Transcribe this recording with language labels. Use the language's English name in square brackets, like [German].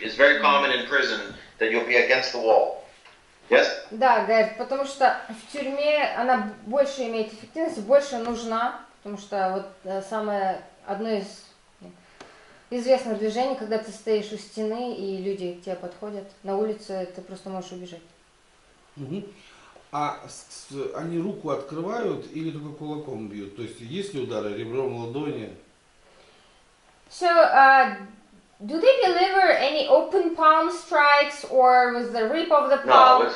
[English] It's very common in prison that you'll be against the wall. Yes? [Russian] Да, говорит, потому что в тюрьме она больше имеет эффективность, больше нужна, потому что вот самое одно из известных движений, когда ты стоишь у стены и люди к тебе подходят, на улице ты просто можешь убежать. Угу. А они руку открывают или только кулаком бьют? То есть есть ли удары ребром ладони? [English] So, do they deliver any open palm strikes or with the rip of the palm?